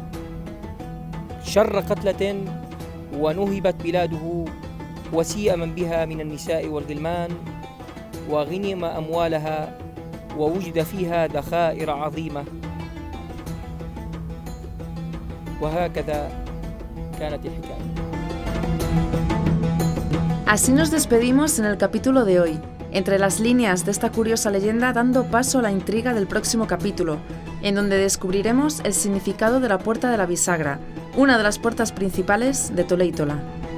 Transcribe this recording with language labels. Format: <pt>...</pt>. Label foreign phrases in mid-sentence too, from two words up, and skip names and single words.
<ar>شر قتلة، ونهبت بلاده، وسيء من بها من النساء والغلمان، وغنم أموالها، ووجد فيها ذخائر عظيمة. وهكذا كانت الحكاية.</ar> <es>Así nos despedimos en el capítulo de hoy, entre las líneas de esta curiosa leyenda dando paso a la intriga del próximo capítulo, en donde descubriremos el significado de la Puerta de la Bisagra, una de las puertas principales de Toledo.</es>